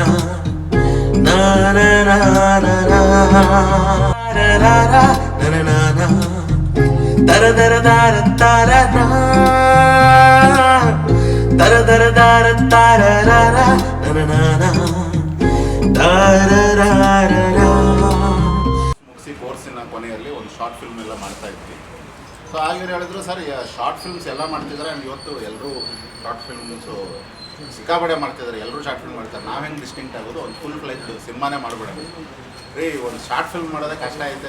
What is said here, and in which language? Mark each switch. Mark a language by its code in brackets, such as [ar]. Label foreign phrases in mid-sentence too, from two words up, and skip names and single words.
[kn] Na na na na na. Dara dara na na na na. Dara dara dara dara na. Dara dara dara dara dara na na na na. Dara dara na. ಕೋರ್ಸಿನ ಕೊನೆಯಲ್ಲಿ ಒಂದು [en] short film [kn] ಎಲ್ಲ ಮಾಡ್ತಾ ಇದ್ವಿ. ಸೊ ಆಗಿರು ಹೇಳಿದ್ರು ಸರ್ [en] short films [kn] ಎಲ್ಲ ಮಾಡ್ತಿದ್ದಾರೆ. ಆ್ಯಂಡ್ ಇವತ್ತು ಎಲ್ಲರೂ [en] short films [kn] ಸಿಕ್ಕಾಪಡೆ ಮಾಡ್ತಿದ್ದಾರೆ. ಎಲ್ಲರೂ [en] short film [kn] ಮಾಡ್ತಾರೆ. ನಾವು ಹೆಂಗೆ ಡಿಸ್ಟಿಂಕ್ಟ್ ಆಗೋದು ಒಂದು [en] full fledge [kn] ಸಿನಿಮಾನೇ ಮಾಡಿಬಿಡೋದು ರೀ. ಒಂದು [en] short film [kn] ಮಾಡೋದೇ ಕಷ್ಟ ಐತೆ.